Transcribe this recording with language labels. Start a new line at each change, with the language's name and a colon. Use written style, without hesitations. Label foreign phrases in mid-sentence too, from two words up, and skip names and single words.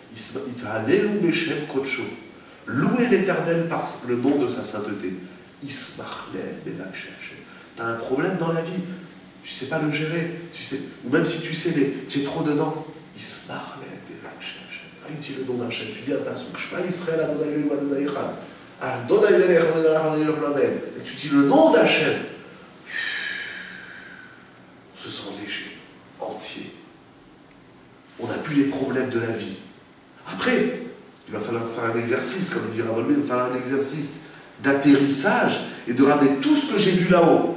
French: Louez l'Éternel par le nom de sa sainteté. T'as un problème dans la vie, tu ne sais pas le gérer, ou même si tu sais, tu es trop dedans, il se marre, il dit le nom d'Hachem, tu dis un pasuk,
Hebrew: שמע ישראל, אדני אלהים, אדני אחד, אדני מלך, אדני אלהים,
French: et tu dis le nom d'Hachem, on se sent léger, entier. On n'a plus les problèmes de la vie. Après, il va falloir faire un exercice, comme dit Ravolbe, il va falloir un exercice d'atterrissage et de ramener tout ce que j'ai vu là-haut.